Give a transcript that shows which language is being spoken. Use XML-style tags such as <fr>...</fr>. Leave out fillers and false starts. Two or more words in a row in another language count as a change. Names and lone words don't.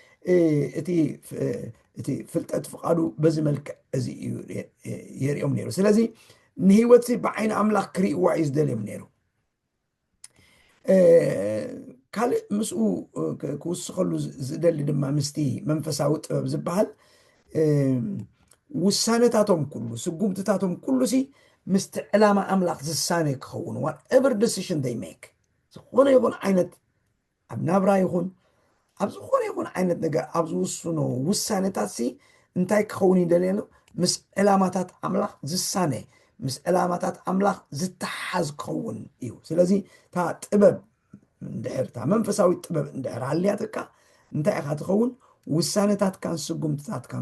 <ti>እቲ ፍልጠት ፍቓዱ በዚ መልክዕ እዚ እዩ የሪኦም ነይሩ ስለዚ ንህይወትሲ ብዓይኒ ኣምላኽ ክርእይዋ እዩ ዝደልዮም ነይሩ ካልእ ምስኡ ክውስኸሉ ዝደሊ ድማ ምስቲ መንፈሳዊ ጥበብ ዝበሃል ውሳነታቶም ኩሉ ስጉምትታቶም ኩሉሲ ምስቲ ዕላማ ኣምላኽ ዝሳነ ክኸውን</ti> <en>whatever decision they make</en> <ti>ዝኾነ ይኹን ዓይነት ኣብ ናብራ ይኹን ኣብ ዝኾነ ይኹን ዓይነት ነገር ኣብ ዝውስኖ ውሳነታትሲ እንታይ ክኸውን ይደልየሉ ምስ ዕላማታት ኣምላኽ ዝሳነ ምስ ዕላማታት ኣምላኽ ዝተሓዝ ክኸውን እዩ ስለዚ እታ ጥበብ እንድሕር እታ መንፈሳዊ ጥበብ እንድሕር ሃልያትካ እንታይ ኢኻ ትኸውን ውሳነታትካን ስጉምትታትካን</ti>